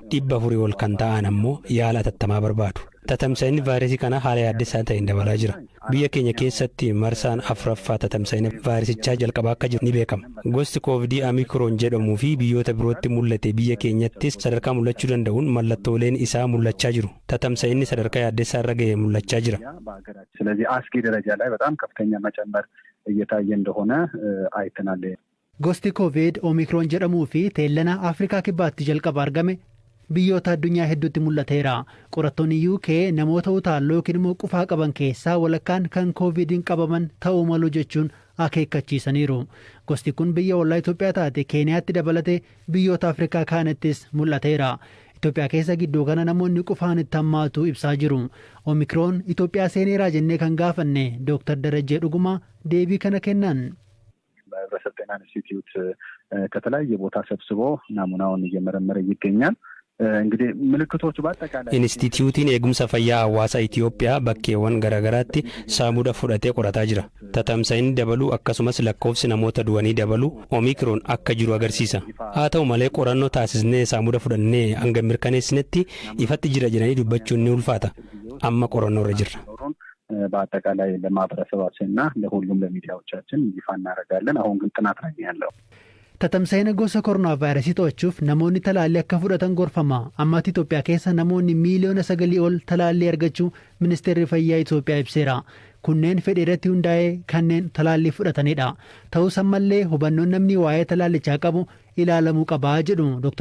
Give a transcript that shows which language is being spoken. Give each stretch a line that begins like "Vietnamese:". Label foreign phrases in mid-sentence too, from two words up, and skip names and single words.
Oromo: 400 ol kan ta'an ammoo yaala atattamaa barbaadu. Tatamsa'inni vaayirasii kana haala yaaddeessaa ta'een dabalaa jira. Biyya keenya keessatti marsaan afuraffaa tatamsa'ina vaayirasichaa jalqabaa akka jiru ni beekama. Gosti koovidii Omikron jedhamuu fi biyyoota birootti mul'ate biyya keenyattis sadarkaa mul'achuu danda'uun mallattooleen isaa mul'achaa jiru. Tatamsa'inni sadarkaa yaaddeessaa irra ga'e mul'achaa jira.
Amharic: ስለዚህ አስጊ ደረጃ ላይ በጣም ከፍተኛ መጨመር እየታየ እንደሆነ አይተናል.
Oromo: Gosti Covid Omikron jedhamuu fi teellana Afrikaa kibbaatti jalqaba argame biyyoota addunyaa hedduutti mul'ateera. Qorattoonni UK namoota utaalloo yookiin immoo qufaa qaban keessaa walakkaan kan Covidiin qabaman ta'uu malu jechuun akeekkachiisaniiru. Gosti kun biyya ollaa Itoophiyaa taate Keeniyaatti dabalate biyyoota Afrikaa kaanittis mul'ateera. Itoophiyaa keessa gidduu kana namoonni qufaan itti hammaatu ibsaa jiru. Omikroon Itoophiyaa seeneeraa jennee kan gaafanne Dr. Darajjee Dhugumaa deebii kana kennan.
Amharic: በሰጠን ጤና ኢንስቲትዩት ከተለያየ ቦታ ሰብስቦ ናሙናውን እየመረመረ ይገኛል። እንግዲህ ምልክቶቹ በአጠቃላይ
Oromo: Inistiitiyuutiin Eegumsa Fayyaa Hawaasa Itoophiyaa bakkeewwan garaagaraatti saamuda fudhatee qorataa jira. Tatamsa'inni dabaluu akkasumas lakkoofsi namoota du'anii dabaluu Omikron akka jiru agarsiisa. Haa ta'u malee qorannoo taasisnee saamuda fudhannee hanga mirkaneessinetti ifatti jira jedhanii dubbachuun ni ulfaata. Amma qorannoo irra jirra.
Amharic: በአጠቃላይ ለማህበረሰባችንና ለሁሉም ለሚዲያዎቻችን ይፋ እናደርጋለን። አሁን ግን ጥናት ላይ ያለው
Oromo: Tatamsa'ina gosa koronaa vaayirasii to'achuuf namoonni talaallii akka fudhatan gorfama. Ammaatti Itoophiyaa keessa namoonni miiliyoona 9 ol talaallii argachuu ministeerri fayyaa Itoophiyaa ibseera. Kunneen fedhii irratti hundaa'ee kanneen talaallii fudhatanidha. Ta'us ammallee hubannoon namni waa'ee talaallichaa qabu ilaalamuu qaba jedhu Dr.